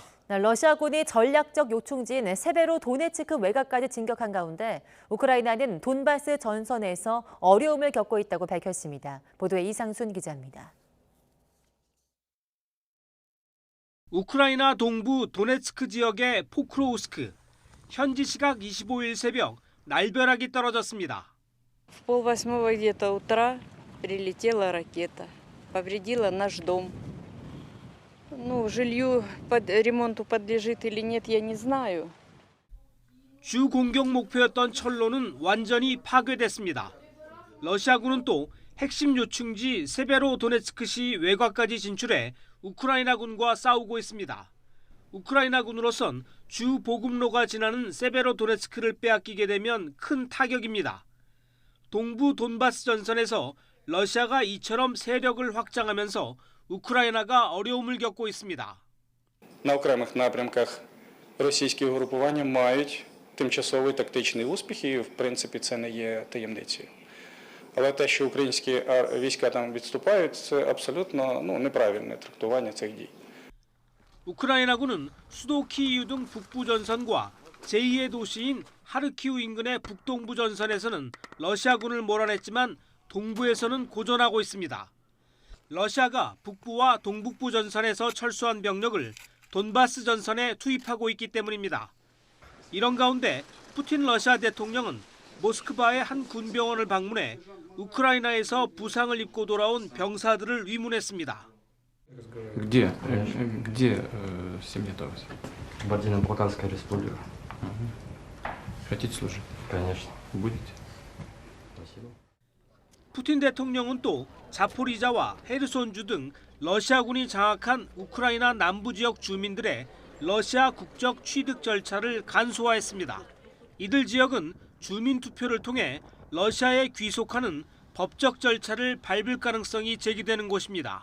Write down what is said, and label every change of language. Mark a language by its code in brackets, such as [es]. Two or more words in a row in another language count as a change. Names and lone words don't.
[ko] 러시아군이 전략적 요충지인 세베로도네츠크 외곽까지 진격한 가운데 우크라이나는 돈바스 전선에서 어려움을 겪고 있다고 밝혔습니다. 보도에 이상순 기자입니다. 우크라이나 동부 도네츠크 지역의 포크로우스크, 현지 시각 25일 새벽 날벼락이 떨어졌습니다. [ru] В 7:30 где-то утра прилетела ракета, повредила наш дом. Ну, жилью под ремонту подлежит или нет, я не знаю. [ko] 주 공격 목표였던 철로는 완전히 파괴됐습니다. 러시아군은 또 핵심 요충지 세베로도네츠크시 외곽까지 진출해 우크라이나군과 싸우고 있습니다. 우크라이나군으로선 주 보급로가 지나는 세베로도네츠크를 빼앗기게 되면 큰 타격입니다. 동부 돈바스 전선에서 러시아가 이처럼 세력을 확장하면서 우크라이나가 어려움을 겪고 있습니다. [uk] На окремих напрямках російські угрупування мають тимчасові тактичні успіхи, і в принципі це не є таємницею. Але те, що українські війська там відступають, це абсолютно неправильне трактування цих дій. [ko] 우크라이나군은 수도 키이우 등 북부 전선과 제2의 도시인 하르키우 인근의 북동부 전선에서는 러시아군을 몰아냈지만 동부에서는 고전하고 있습니다. 러시아가 북부와 동북부 전선에서 철수한 병력을 돈바스 전선에 투입하고 있기 때문입니다. 이런 가운데 푸틴 러시아 대통령은 모스크바의 한 군병원을 방문해 우크라이나에서 부상을 입고 돌아온 병사들을 위문했습니다. [ru] Где семья Тавас? Кабардино-Балкарская республика. Хотите служить? Конечно. Будете? Спасибо. [ko] 푸틴 대통령은 또 자포리자와 헤르손주 등 러시아군이 장악한 우크라이나 남부 지역 주민들의 러시아 국적 취득 절차를 간소화했습니다. 이들 지역은 주민 투표를 통해 러시아에 귀속하는 법적 절차를 밟을 가능성이 제기되는 곳입니다.